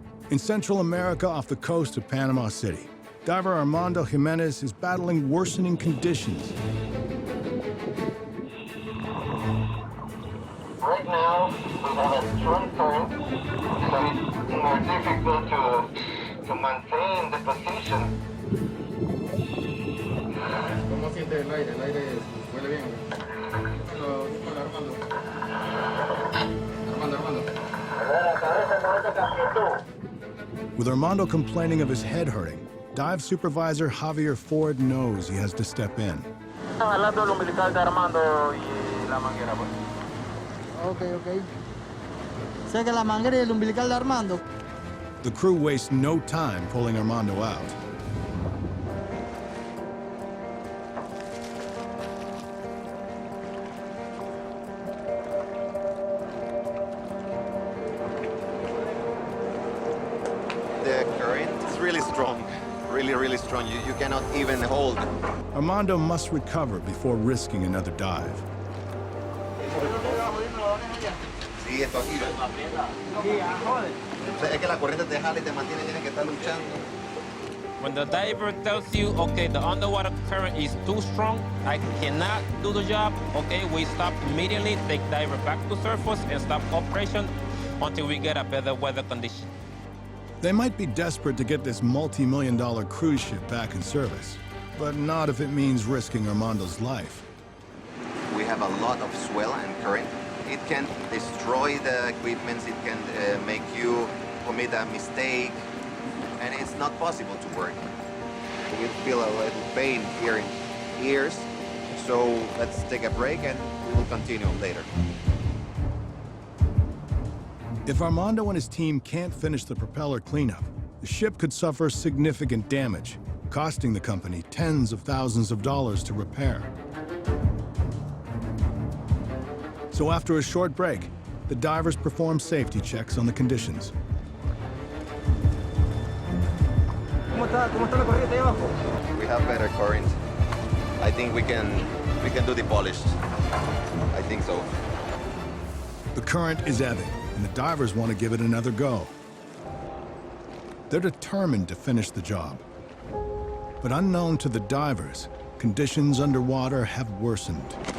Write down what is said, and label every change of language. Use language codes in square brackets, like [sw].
[en] In Central America off the coast of Panama City, diver Armando Jimenez is battling worsening conditions. Right now, we have a strong current, so it's more difficult to maintain the position. [es] ¿Cómo siente el aire? ¿El aire huele bien? Dímelo, Armando. Armando. [en] With Armando complaining of his head hurting, dive supervisor Javier Ford knows he has to step in. [es] Jalando el umbilical de Armando y la manguera, pues. Ok. Sé que la manguera y el umbilical de Armando. [en] The crew wastes no time pulling Armando out. The current is really strong, really strong. You cannot even hold. Armando must recover before risking another dive. [es] Sí, esto aquí. O sea, es que la corriente te jala y te mantiene, tienes que estar luchando. [en] When the diver tells you, okay, the underwater current is too strong, I cannot do the job, okay, we stop immediately, take diver back to surface and stop operation until we get a better weather condition. They might be desperate to get this multi-million-dollar cruise ship back in service, but not if it means risking Armando's life. We have a lot of swell and current. It can destroy the equipment, it can make you commit a mistake, and it's not possible to work. We feel a little pain here in ears, so let's take a break and we will continue later. If Armando and his team can't finish the propeller cleanup, the ship could suffer significant damage, costing the company tens of thousands of dollars to repair. So after a short break, the divers perform safety checks on the conditions. [es] ¿Cómo está la corriente ahí abajo? [en] We have better current. I think we can do the polish. I think so. The current is ebbing, and the divers want to give it another go. They're determined to finish the job. But unknown to the divers, conditions underwater have worsened.